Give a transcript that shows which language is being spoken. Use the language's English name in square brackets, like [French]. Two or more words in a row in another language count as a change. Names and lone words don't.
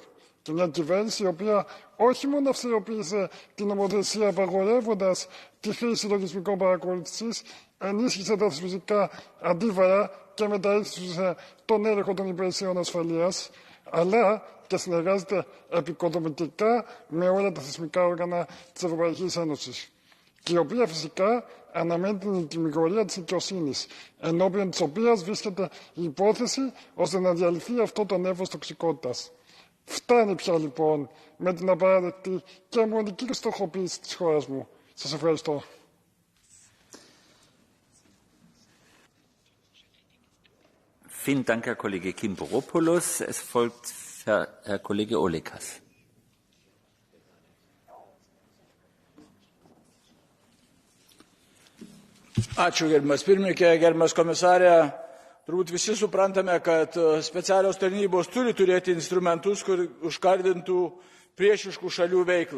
[Greek] Και μια κυβέρνηση η οποία όχι μόνο αυστηροποίησε την νομοθεσία απαγορεύοντας τη χρήση λογισμικών παρακολούθησης, ενίσχυσε τα θεσμικά αντίβαρα και μεταρρύθμισε τον έλεγχο των υπηρεσιών ασφαλείας, αλλά και συνεργάζεται επικοδομητικά με όλα τα θεσμικά όργανα της Ευρωπαϊκής Ένωσης, και η οποία φυσικά αναμένει την τιμιγορία της δικαιοσύνης, ενώπιον της οποίας βρίσκεται η υπόθεση ώστε να διαλυθεί αυτό το νέφος τοξικότητας. Φτάνει πια λοιπόν με την απαράδεκτη και μονική στοχοποίηση της χώρας μου. Σας ευχαριστώ. [German] Vielen Dank, Herr Kollege Kimporopoulos. Es folgt Herr Kollege Olekas. [Lithuanian] Ačiū, gerbiamas pirmininkė, gerbiamas komisarė. Turbūt visi suprantame, kad specialios tarnybos turi turėti instrumentus, kur užkardintų priešiškų šalių veiklą.